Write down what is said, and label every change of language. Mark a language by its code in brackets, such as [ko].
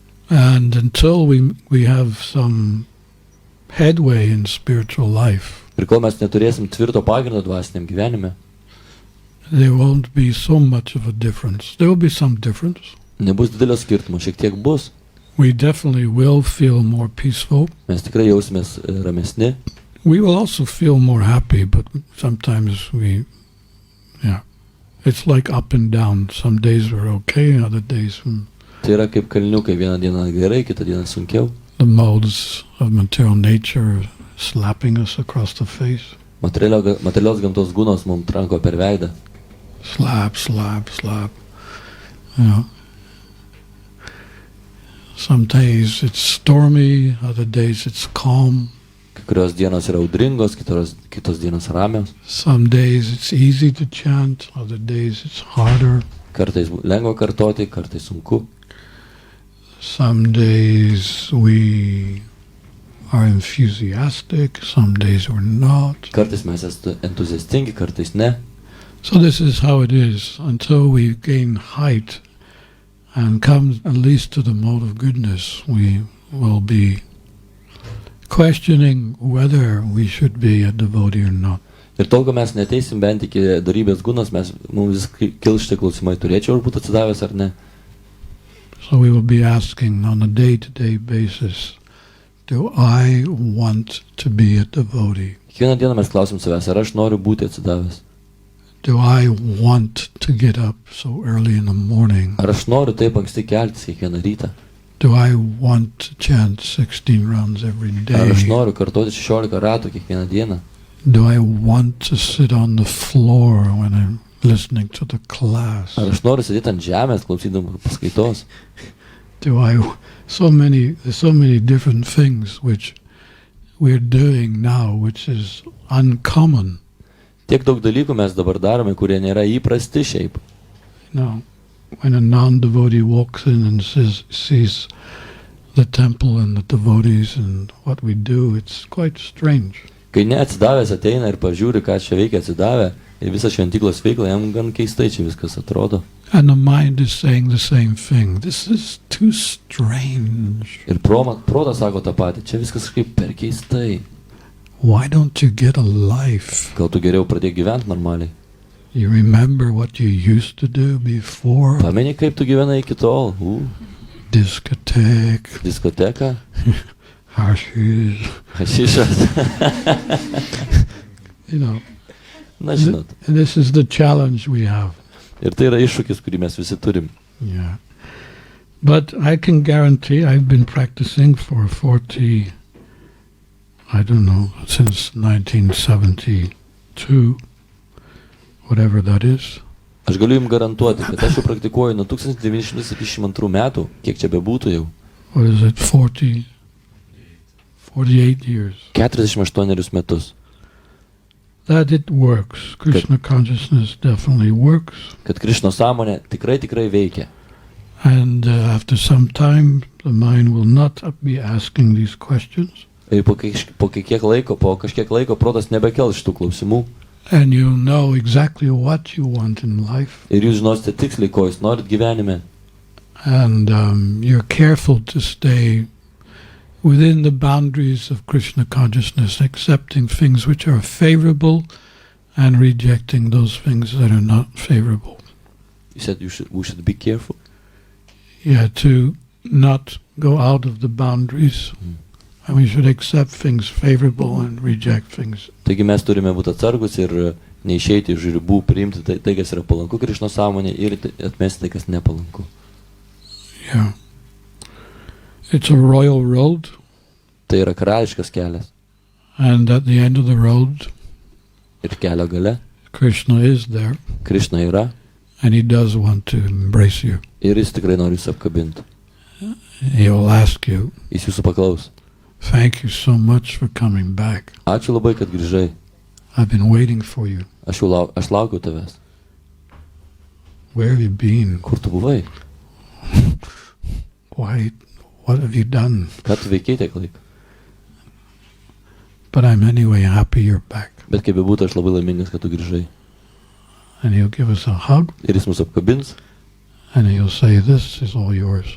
[en] And until we have some headway in spiritual life, [lt] Ir kol mes neturėsim tvirto pagrindo dvasiniam gyvenime, [en] there won't be so much of a difference. There will be some difference. [lt] nebus didelio skirtumo, šiek tiek bus. [en] We definitely will feel more peaceful. [lt] Mes tikrai jausimės ramesni. [en] We will also feel more happy, but sometimes it's like up and down. Some days we're okay, other days [lt] Tai yra kaip kalniukai, vieną dieną gerai, kitą dieną sunkiau. [en] the modes of material nature slapping us across the face. [lt] Materialios gamtos gūnos mums tranko per veidą. [en] Slap, slap, slap. You know. Some days it's stormy, other days it's calm. [lt] Kai kurios dienos yra audringos, kitos dienos ramios. [en] Some days it's easy to chant, other days it's harder. [lt] Kartais lengva kartoti, kartais sunku. [en] Some days we are enthusiastic, some days we're not. [lt] Kartais mes esame entuziastingi, kartais ne. [en] So this is how it is until we gain height and come at least to the mode of goodness. We will be questioning whether we should be a devotee or not. [lt] Ir tol, kol mes neteisim bent iki darybės gūnos, mums vis kils šitie klausimai, turėčiau ar būti atsidavęs ar ne. [en] So we will be asking on a day-to-day basis, do I want to be a devotee? [lt] Kiekvieną dieną mes klausim savęs, ar aš noriu būti atsidavęs. [en] Do I want to get up so early in the morning? [lt] Ar aš noriu taip anksti keltis kiekvieną rytą. [en] Do I want to chant 16 rounds every [lt] Ar aš [en] day? [lt] noriu kartoti 16 ratų kiekvieną dieną. [en] Do I want to sit on the floor when I'm listening to the class? [lt] Ar aš noriu sėdėti ant žemės, klausydama paskaitos. [en] There's so many different things which we're doing now, which is uncommon. [lt] Tiek daug dalykų mes dabar darome, kurie nėra įprasti šiaip. [en] Now, when a non-devotee walks in and sees the temple and the devotees and what we do, it's quite strange. [lt] Kai neatsidavęs ateina ir pažiūri, ką čia veikia atsidavę, ir visą šventyklos veiklą, jam gan keistai čia viskas atrodo. [en] And the mind is saying the same thing. This is too strange. [lt] Ir protas sako tą patį, čia viskas kaip per keistai. [en] Why don't you get a life? [lt] Gal tu geriau pradėk gyventi normaliai. [en] You remember what you used to do before? [lt] Pameni, kaip tu gyvenai iki tol. [en] Discotheque. [lt] Diskoteka. [en] Hashish. [lt] Hašišas. [en] You know. [lt] Na, žinot. [en] And this is the challenge we have. [lt] Ir tai yra iššūkis, kurį mes visi turim. [en] Yeah. But I can guarantee I've been practicing for 40, I don't know, since 1972, whatever that is. [lt] Aš galiu jums garantuoti, kad aš jau praktikuoju nuo 1972 metų, kiek čia bebūtų jau. [en] What is it, 48 years. [lt] 48 metus. [en] That it works. Krishna Consciousness definitely works. [lt] Kad Krišnos sąmonė tikrai veikia. [en] And after some time, the mind will not be asking these questions. [lt] Ir po kažkiek laiko protas nebekels šitų klausimų. [en] And you know exactly what you want in life. [lt] Ir jūs žinosite tiksliai, ko jūs norit gyvenime. [en] And you're careful to stay within the boundaries of Krishna consciousness, accepting things which are favorable and rejecting those things that are not favorable. You said we should be careful. Yeah, to not go out of the boundaries. And we should accept things favorable and reject things. [lt] Taigi mes turime būti atsargus ir neišeiti iš ribų, priimti tai, kas yra palanku Krišnos sąmonė ir atmesti tai, kas nepalanku. [en] Yeah. It's a royal road. [lt] Tai yra karališkas kelias. [en] And at the end of the road, [lt] Ir kelio gale [en] Krishna is there. [lt] Krišna yra. [en] And he does want to embrace you. [lt] Ir jis tikrai nori jūs apkabinti. [en] He will ask you, [lt] Jis jūsų paklaus. [en] thank you so much for coming back. [lt] Ačiū labai, kad grįžai. [en] I've been waiting for you. [lt] Aš laukiu tavęs. [en] Where have you been? [lt] Kur tu buvai? [en] Why what have you done? [lt] Ką tu veikiai tiek laiko? [en] But I'm anyway happy you're back. [lt] Bet kaip bebūtų, aš labai laimingas, kad tu grįžai. [en] And he'll give us a hug, [lt] Ir jis mus apkabins, [en] and he'll say, this is all yours.